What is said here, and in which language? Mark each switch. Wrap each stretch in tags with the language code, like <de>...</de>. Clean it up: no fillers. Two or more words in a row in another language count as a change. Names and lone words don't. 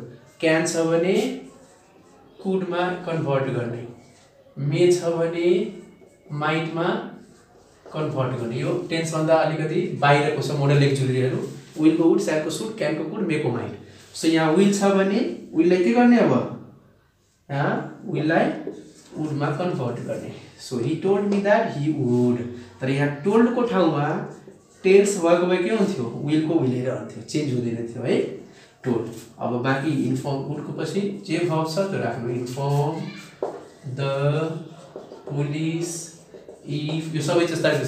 <ne>क्यान छ भने कुडमा कन्भर्ट गर्ने, मे छ भने माइटमा कन्भर्ट गर्ने। यो टेन्स भन्दा अलिकति बाहिरको छ मोडल एक्जुलरीहरू। विलको वुड, स्यालको सुड, क्यानको कुड, मेको माइट। सो यहाँ विल छ भने विललाई के गर्ने, अब यहाँ विललाई वुडमा कन्भर्ट गर्ने।</ne> <en>So he told me that he would.</en> <ne>तर यहाँ टोल्डको ठाउँमा टेन्स भएको भए के हुन्थ्यो, विलको विलै रहन्थ्यो, चेन्ज हुँदैन थियो है। टोल्ड। अब बाँकी इन्फर्म वुडको पछि जे भर्ब छ त्यो राख्नु।</ne> <en>inform the police if,</en> <ne>यो सबै जस्ता छ।</ne>